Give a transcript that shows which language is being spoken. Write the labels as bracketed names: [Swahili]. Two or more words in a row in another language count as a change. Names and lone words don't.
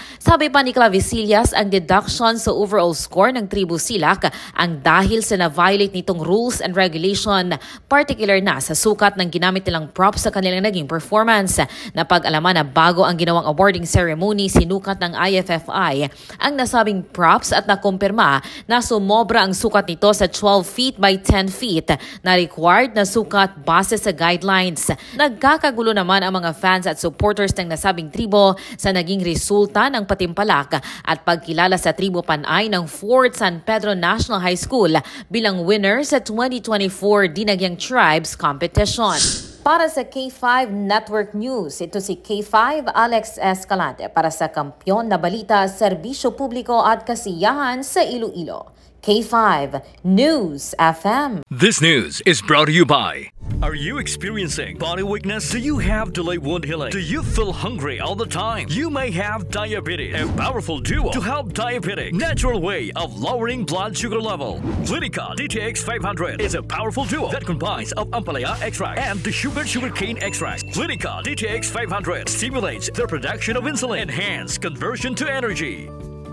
[Filipino] Sabi pa ni Clavisillas, ang deduction sa [English] overall score [Filipino] ng Tribu Silak ang dahil sa na-violate nitong [English] rules and regulation, [Filipino] particular na sa sukat ng ginamit nilang props sa kanilang naging performance. Napag-alaman na bago ang ginawang awarding ceremony, sinukat ng IFFI ang nasabing props at nakumpirma na sumobra ang sukat nito sa 12 feet by 10 feet na required na sukat base sa guidelines. Nagkakagulo naman ang mga fans at supporters ng nasabing tribo sa naging resulta ng patimpalak at pagkilala sa tribo Panay ng 4th San Pedro National High School bilang winner sa 2024 Dinagyang Tribes Competition. Para sa K5 Network News, ito si K5 Alex Escalante para sa Kampyon na Balita, Serbisyo Publiko at Kasiyahan sa Iloilo. K5 News FM. [English] This news is brought to you by... Are you experiencing body weakness? Do you have delayed wound healing? Do you feel hungry all the time? You may have diabetes. A powerful duo to help diabetic. Natural way of lowering blood sugar level. Clinica DTX 500 is a powerful duo that combines of ampalaya extract and the sugarcane extract. Clinica DTX 500 stimulates the production of insulin, enhance conversion to energy.